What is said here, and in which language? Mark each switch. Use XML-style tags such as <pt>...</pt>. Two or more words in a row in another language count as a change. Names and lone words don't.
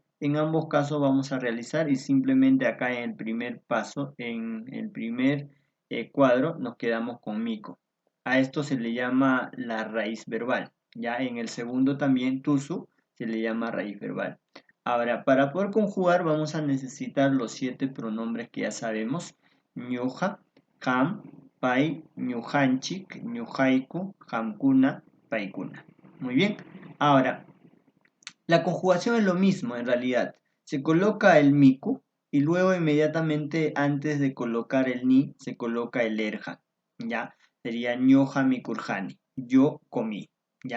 <es>En ambos casos vamos a realizar y simplemente acá en el primer paso, en el primer cuadro, nos quedamos con mico. A esto se le llama la raíz verbal. Ya en el segundo también, tusu, se le llama raíz verbal. Ahora, para poder conjugar vamos a necesitar los 7 pronombres que ya sabemos.</es> <qu>Ñuja, ham, pai, ñujanchik, ñujaiku, hamkuna, paikuna.</qu> <es>Muy bien. Ahora, la conjugación es lo mismo en realidad. Se coloca el miku y luego inmediatamente antes de colocar el ni se coloca el erja. ¿Ya? Sería</es> <qu>ñoja mikurjani.</qu> <es>Yo comí. ¿Ya?</es>